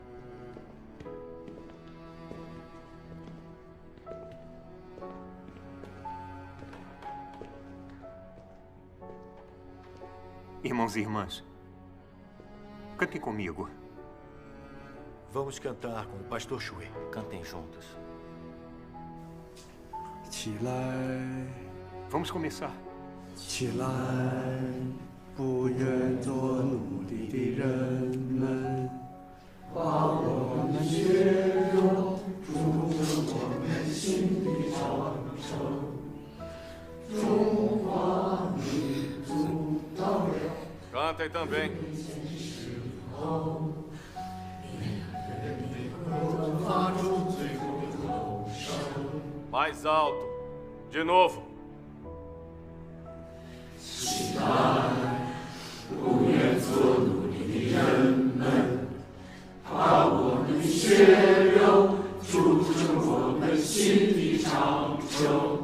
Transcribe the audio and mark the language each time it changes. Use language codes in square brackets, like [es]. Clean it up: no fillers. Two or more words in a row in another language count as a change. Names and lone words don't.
[pt] Irmãos e irmãs, cantem comigo. Vamos cantar com o Pastor Shui. Cantem juntos. Vamos começar. [zh] 起来，不愿做奴隶的人们，把我们血肉筑成我们心的长城。中华民族到了。 [pt] Cantem também. Mais alto. De novo. [zh] 起来，不愿做奴隶的人们，把我们的血肉筑成我们心的长城。